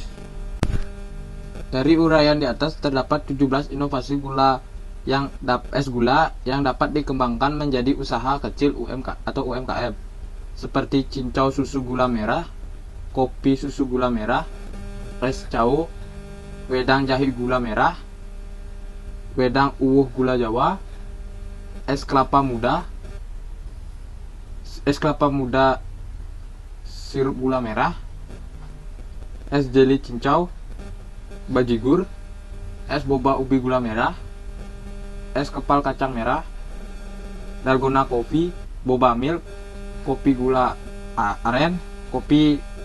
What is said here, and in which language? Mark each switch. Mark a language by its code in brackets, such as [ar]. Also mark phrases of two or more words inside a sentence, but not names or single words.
[id] Dari uraian di atas terdapat 17 inovasi es gula yang dapat dikembangkan menjadi usaha kecil UMKM, seperti cincau susu gula merah, kopi susu gula merah, es cao, wedang jahe gula merah, wedang uwuh gula Jawa, es kelapa muda sirup gula merah, es jeli cincau, bajigur, es boba ubi gula merah, es kepal kacang merah, dalgona kopi, boba milk, kopi gula aren, kopi